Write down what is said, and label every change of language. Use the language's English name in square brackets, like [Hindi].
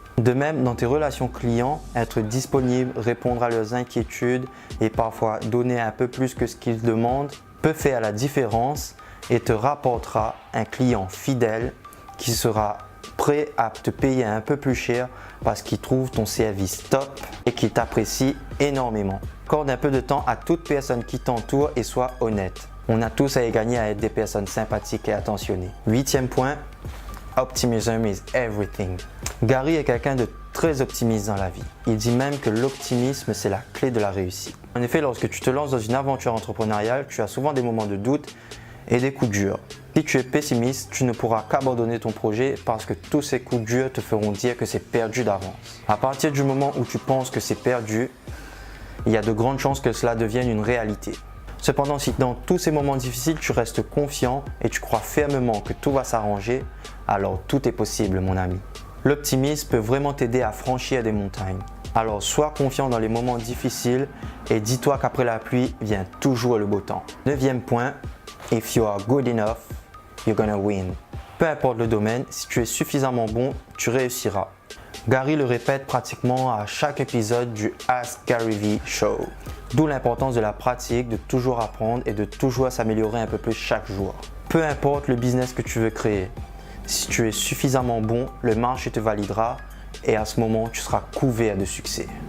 [French] De même, dans tes relations clients, être disponible, répondre à leurs inquiétudes et parfois donner un peu plus que ce qu'ils demandent peut faire la différence et te rapportera un client fidèle qui sera prêt à te payer un peu plus cher parce qu'il trouve ton service top et qu'il t'apprécie énormément. Accorde un peu de temps à toute personne qui t'entoure et sois honnête. On a tous à y gagner à être des personnes sympathiques et attentionnées. 8e point, [English] optimism is everything. [French] Gary est quelqu'un de très optimiste dans la vie. Il dit même que l'optimisme c'est la clé de la réussite. En effet, lorsque tu te lances dans une aventure entrepreneuriale, tu as souvent des moments de doute et des coups durs. Si tu es pessimiste, tu ne pourras qu'abandonner ton projet parce que tous ces coups durs te feront dire que c'est perdu d'avance. À partir du moment où tu penses que c'est perdu, il y a de grandes chances que cela devienne une réalité. Cependant, si dans tous ces moments difficiles, tu restes confiant et tu crois fermement que tout va s'arranger, alors tout est possible, mon ami. L'optimisme peut vraiment t'aider à franchir des montagnes. Alors sois confiant dans les moments difficiles et dis-toi qu'après la pluie vient toujours le beau temps. 9e point, [English] if you are good enough, you're gonna win. [French] Peu importe le domaine, si tu es suffisamment bon, tu réussiras. Gary le répète pratiquement à chaque épisode du Ask Gary Vee Show. D'où l'importance de la pratique, de toujours apprendre et de toujours s'améliorer un peu plus chaque jour. Peu importe le business que tu veux créer, si tu es suffisamment bon, le marché te validera et à ce moment, tu seras couvert de succès.